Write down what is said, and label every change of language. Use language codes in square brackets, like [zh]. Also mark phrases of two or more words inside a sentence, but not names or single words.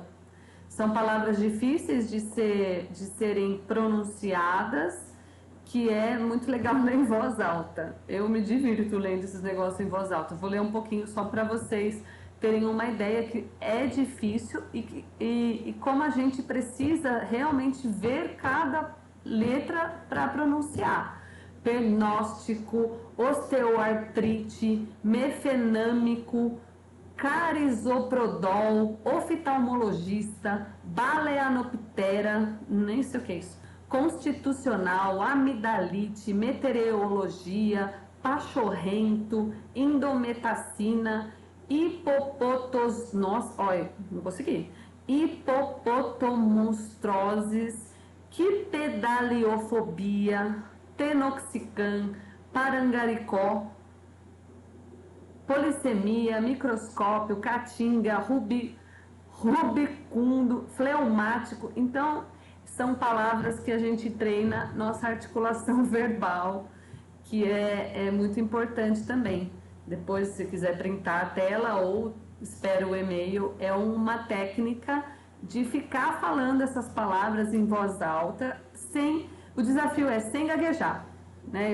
[pt] São palavras difíceis de serem pronunciadas, que é muito legal ler em voz alta. Eu me divirto lendo esses negócios em voz alta. Vou ler um pouquinho só para vocês terem uma ideia que é difícil e como a gente precisa realmente ver cada letra para pronunciar. Pernóstico, osteoartrite, mefenâmico, carisoprodol, oftalmologista, baleanoptera, nem sei o que é isso, constitucional, amidalite, meteorologia, pachorrento, indometacina, não consegui, hipopotomonstroses, quipedaliofobia, tenoxicam, parangaricó, polissemia, microscópio, caatinga, rubicundo, fleumático. Então, são palavras que a gente treina nossa articulação verbal, que é muito importante também. Depois, se quiser printar a tela ou espera o e-mail, é uma técnica de ficar falando essas palavras em voz alta, o desafio é sem gaguejar, né?